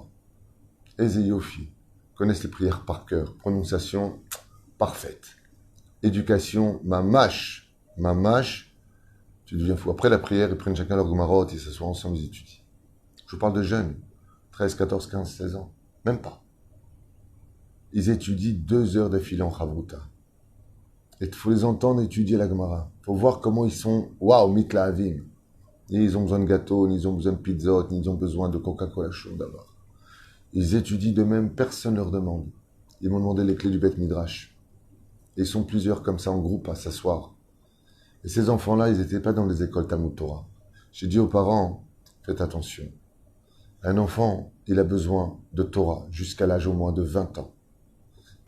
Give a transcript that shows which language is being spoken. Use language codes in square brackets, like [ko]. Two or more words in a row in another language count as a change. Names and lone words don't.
[he] איזה יופי, [fr] connaissent les prières par cœur, prononciation parfaite, éducation, mamash, tu deviens fou. Après la prière, ils prennent chacun leur Gemarot, ils s'assoient ensemble, ils étudient. Je vous parle de jeunes, 13, 14, 15, 16 ans, même pas. Ils étudient 2 heures d'affilée en Chavruta. Et il faut les entendre étudier la Gemara. Il faut voir comment ils sont, waouh, [he] מתלהבים. [fr] Ni ils ont besoin de gâteaux, ni ils ont besoin de pizzot, ni ils ont besoin de Coca-Cola chaud d'abord. Ils étudient de même, personne ne leur demande. Ils m'ont demandé les clés du [he] בית מדרש. [fr] Et ils sont plusieurs comme ça en groupe à s'asseoir. Et ces enfants-là, ils n'étaient pas dans les écoles Talmud Torah. J'ai dit aux parents, faites attention. Un enfant, il a besoin de Torah jusqu'à l'âge au moins de 20 ans.